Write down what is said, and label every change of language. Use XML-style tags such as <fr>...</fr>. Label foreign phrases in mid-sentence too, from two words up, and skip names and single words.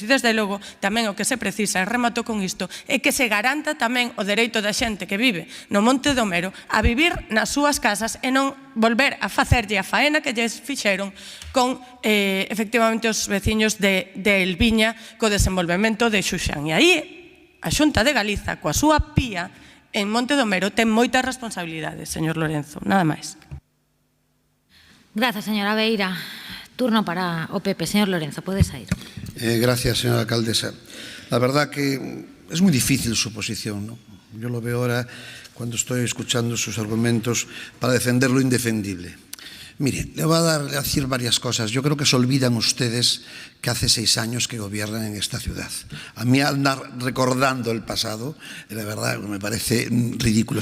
<gl>E, desde logo, tamén o que se precisa, e remato con isto, é que se garanta tamén o dereito da xente que vive no Monte do Mero a vivir nas súas casas e non volver a facerlle a faena que lles fixeron con, efectivamente, os veciños de Elviña co desenvolvemento de Xuxán. E aí, a Xunta de Galiza, coa súa pía, en Monte do Mero, ten moitas responsabilidades, señor Lorenzo. Nada máis. Grazas, señora Beira. Turno para o PP. Señor Lorenzo, pode sair.</gl> <es>Gracias, señora alcaldesa. La verdad que es muy difícil su posición, ¿no? Yo lo veo ahora cuando estoy escuchando sus argumentos para defender lo indefendible. Mire, le voy a decir varias cosas. Yo creo que se olvidan ustedes que hace 6 años que gobiernan en esta ciudad. A mí andar recordando el pasado, la verdad, me parece ridículo.</es>